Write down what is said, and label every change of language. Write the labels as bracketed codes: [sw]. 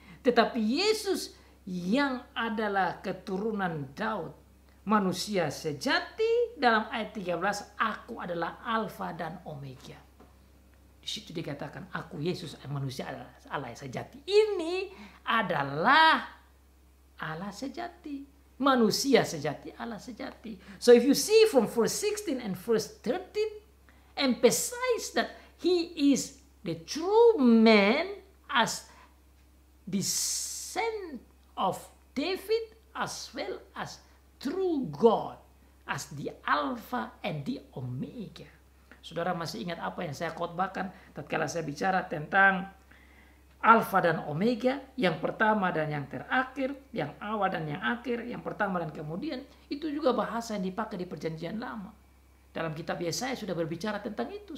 [id] Tetapi Yesus yang adalah keturunan Daud, manusia sejati, dalam ayat 13, Aku adalah Alfa dan Omega. Di situ dikatakan, Aku Yesus manusia adalah Allah yang sejati. Ini adalah Allah sejati, manusia sejati, Allah sejati. [en] So if you see from verse 16 and verse 13, emphasize that he is the true man as descent of David, as well as true God, as the Alpha and the Omega. [id] Saudara masih ingat apa yang saya khotbahkan tatkala saya bicara tentang Alfa dan Omega, yang pertama dan yang terakhir, yang awal dan yang akhir, yang pertama dan kemudian. Itu juga bahasa yang dipakai di Perjanjian Lama. Dalam kitab Yesaya sudah berbicara tentang itu.